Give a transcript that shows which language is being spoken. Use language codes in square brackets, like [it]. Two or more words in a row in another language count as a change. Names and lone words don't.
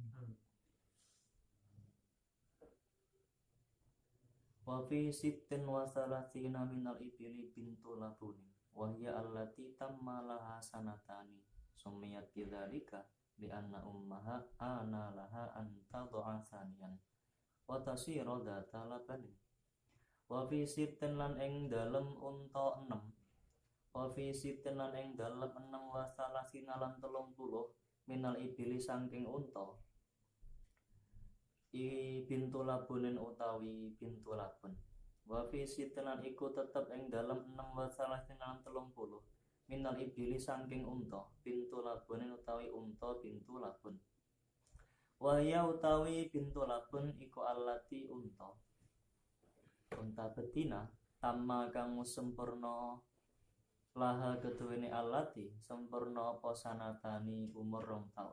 [ar] وفي ستين وثلاثين من الإبل بنت لبون وهي التي تم لها سنتان سميت بذلك لأن أمها آن لها أن تضع ثانيا وتصير ذات لبن. وفي ستين [jv] lan ing dalem unta 6 [ar] وفي ستين [jv] lan ing dalem 6 [ar] وثلاثين [jv] lan 30 [ar] من الإبل [jv] saking unta [ar] بنت لبون [jv] utawi [ar] بنت لبون. وفي ستين [jv] lan iku tetep ing dalem 6 [ar] وثلاثين [jv] lan 30 [ar] من الإبل [jv] saking unta [ar] بنت لبون [jv] utawi unta [ar] بنت لبون. [jv] Wahya utawi bintu labun iku allati unta betina tamma kang sempurna laha keduwene allati sempurna apa sanatani umur 2 taun.